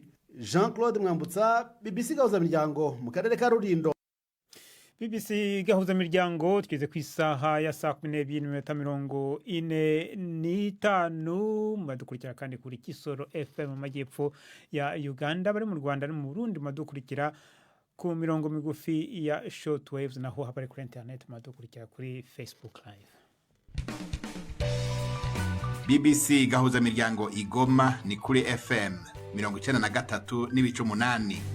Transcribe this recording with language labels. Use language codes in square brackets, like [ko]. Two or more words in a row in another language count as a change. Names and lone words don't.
[rw] Jean-Claude Mwambutsa, BBC Gahuzamiryango mu karere ka Rulindo. BBC Gahuzamiryango tugeze ku isaha ya saa 12:45 madukurikira kandi kuri Kisoro FM mu majyepfo ya Uganda, bari mu Rwanda no mu Burundi madukurikira ku mirongo migufi ya shortwaves, naho habari kuri internet madukurikira kuri Facebook live. BBC Gahuzamiryango Igoma ni kuri FM 93.8.